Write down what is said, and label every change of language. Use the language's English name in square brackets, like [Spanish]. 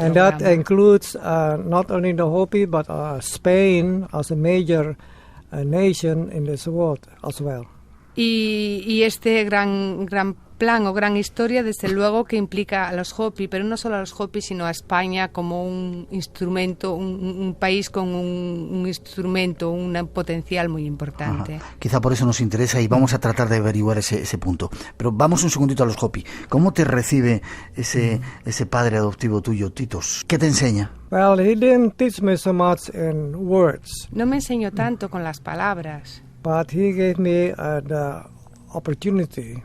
[English] And that [Spanish] programa. [English] includes not only the Hopi, but Spain as a major nation in this world as well. [Spanish] Y este gran plan o gran historia, desde luego, que implica a los Hopi, pero no solo a los Hopi, sino a España como un instrumento, un país con un instrumento, un potencial muy importante. Ajá. Quizá por eso nos interesa y vamos a tratar de averiguar ese punto. Pero vamos un segundito a los Hopi. ¿Cómo te recibe ese padre adoptivo tuyo, Titos? ¿Qué te enseña? [English] Well, he didn't teach me so much in words, [Spanish] No me enseñó tanto con las palabras, [English] but he gave me the opportunity